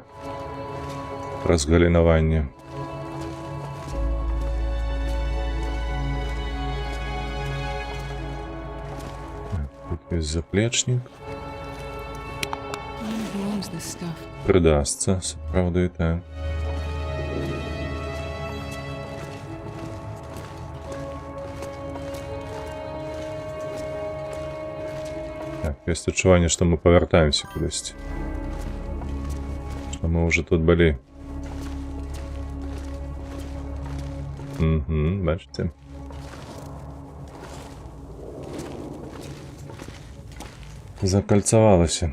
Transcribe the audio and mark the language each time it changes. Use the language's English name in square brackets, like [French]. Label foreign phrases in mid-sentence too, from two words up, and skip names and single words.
[Belarusian] Разгалінаванне. Тут есть заплечник. [Ukrainian] Придасться, справді і так. [Belarusian] Так, есть адчуванне, што мы павяртаемся кудысьці. Што мы уже тут былі. Бачыце. Закальцавалася.